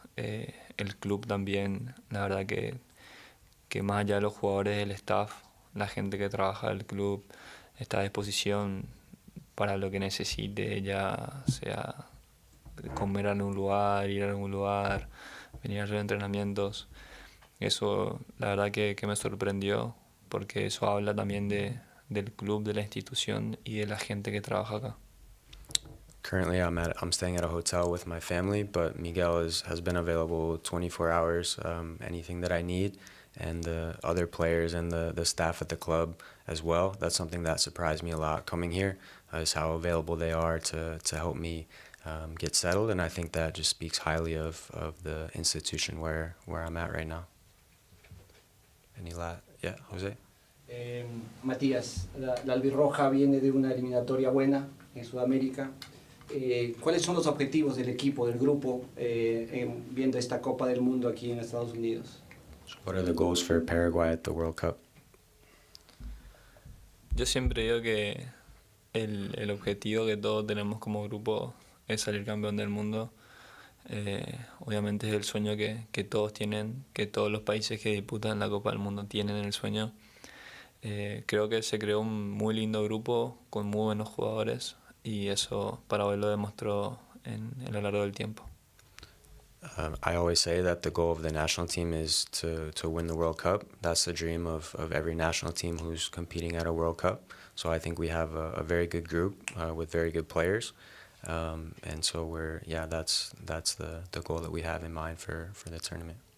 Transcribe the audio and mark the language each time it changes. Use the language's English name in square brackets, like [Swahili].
[Spanish] El club también, la verdad que más allá de los jugadores, el staff, la gente que trabaja del club está a disposición para lo que necesite, ya sea comer en un lugar, ir a algún lugar, venir a hacer entrenamientos. Eso la verdad que me sorprendió, porque eso habla también del club, de la institución y de la gente que trabaja acá. [English] Currently, I'm staying at a hotel with my family, but Miguel has been available 24 hours, anything that I need, and the other players and the staff at the club as well. That's something that surprised me a lot coming here, is how available they are to help me get settled, and I think that just speaks highly of the institution where I'm at right now. Yeah, Jose? [Spanish] Matías, la albirroja viene de una eliminatoria buena en Sudamérica. ¿Cuáles son los objetivos del equipo, del grupo, viendo esta Copa del Mundo aquí en Estados Unidos? [English] What are the goals for Paraguay at the World Cup? [Spanish] Yo siempre digo que el objetivo que todos tenemos como grupo es salir campeón del mundo. Obviamente es el sueño que todos tienen, que todos los países que disputan la Copa del Mundo tienen el sueño. Creo que se creó un muy lindo grupo con muy buenos jugadores y eso Paraguay lo demostró a lo largo del tiempo. [English] I always say that the goal of the national team is to win the World Cup. That's the dream of every national team who's competing at a World Cup. So I think we have a very good group with very good players. And so that's the goal that we have in mind for the tournament.